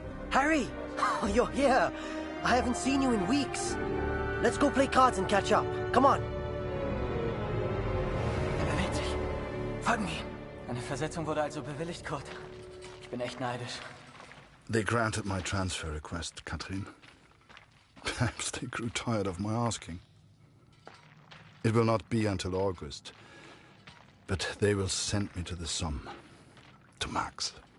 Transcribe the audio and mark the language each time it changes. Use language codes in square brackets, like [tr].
[en] Harry! Oh, you're here. I haven't seen you in weeks. Let's go play cards and catch up. Come on. [de] Er bewegt sich. Folgen wir ihm. Eine Versetzung wurde also bewilligt, Kurt. Ich bin echt neidisch. [en] They granted my transfer request, Katrin. Perhaps they grew tired of my asking. It will not be until August, but they will send me to the Somme, to Max.